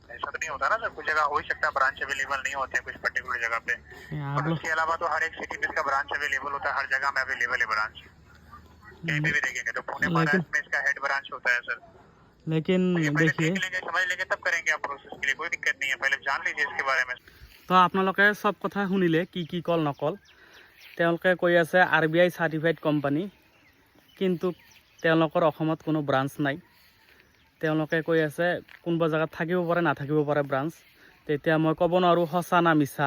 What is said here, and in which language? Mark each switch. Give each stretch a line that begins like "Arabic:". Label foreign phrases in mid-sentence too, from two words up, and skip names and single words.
Hindi: ऐसा तो नहीं होता ना सर, कुछ जगह हो ही सकता है ब्रांच अवेलेबल नहीं होते हैं कुछ पर्टिकुलर जगह पे। आप और लोग उसके अलावा तो हर एक सिटी में इसका ब्रांच अवेलेबल होता है, हर जगह में अवेलेबल है ब्रांच। कहीं पे भी देखेंगे तो पुणे महाराष्ट्र में इसका
English: head branch
Hindi: होता है सर। लेकिन ये पहले देखिए, देख लेंगे, समझ लेंगे, तब करेंगे आप प्रोसेस के लिए, कोई दिक्कत नहीं है। पहले जान लीजिए इसके बारे में।
Assamese: তো আপোনালোকে সব কথা শুনিলে, কি কল নকল। তেওঁলোকে কৈ আছে
English: RBI certified company,
Assamese: কিন্তু তেওঁলোকৰ অসমত কোনো ব্ৰাঞ্চ নাই। তেওঁলোকে কৈ আছে কোনোবা জেগাত থাকিব পাৰে, নাথাকিব পাৰে ব্ৰাঞ্চ। তেতিয়া মই ক'ব নোৱাৰোঁ সঁচা না মিছা।